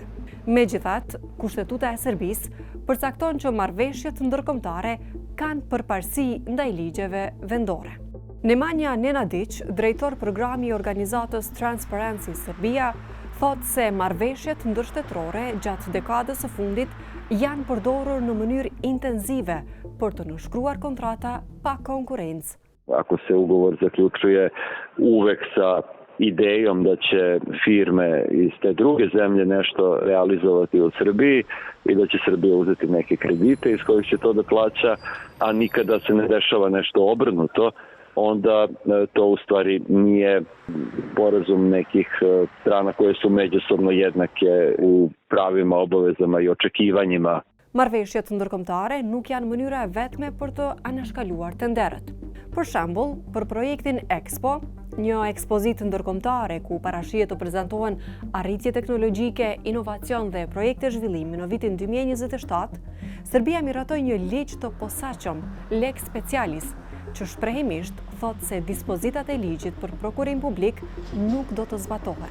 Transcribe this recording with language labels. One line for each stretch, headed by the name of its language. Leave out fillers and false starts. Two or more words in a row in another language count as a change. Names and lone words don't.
Albanian: Megjithatë, kushtetuta e Serbisë përcakton që marrëveshjet ndërkombëtare kanë përparësi ndaj ligjeve vendore. Nemanja Nenadić, drejtor programi i organizatës Transparency Serbia, thotë se marrëveshjet ndërshtetërore gjatë dekadës së fundit janë përdorur në mënyrë intenzive për të nënshkruar kontrata pa konkurencë.
Serbian: Ako se ugovor zaključuje uvek sa idejom da će firme iz te druge zemlje nešto realizovati u Srbiji i da će Srbija uzeti neke kredite iz kojih će to da plaća, a nikada se ne dešava nešto obrnuto, onda to u stvari nije sporazum nekih strana koje su međusobno jednake u pravima, obavezama i očekivanjima.
Albanian: Marrëveshjet ndërkombëtare nuk janë mënyra e vetme për të anashkaluar tenderët. Për shembull, për projektin Expo, një ekspozitë ndërkombëtare ku parashihet të prezantohen arritje teknologjike, inovacion dhe projekte zhvillimi në vitin 2027, Serbia miratoi një ligj të posaçëm,
Latin: lex specialis,
Albanian: që shprehimisht thotë se dispozitat e ligjit për prokurim publik nuk do të zbatohen.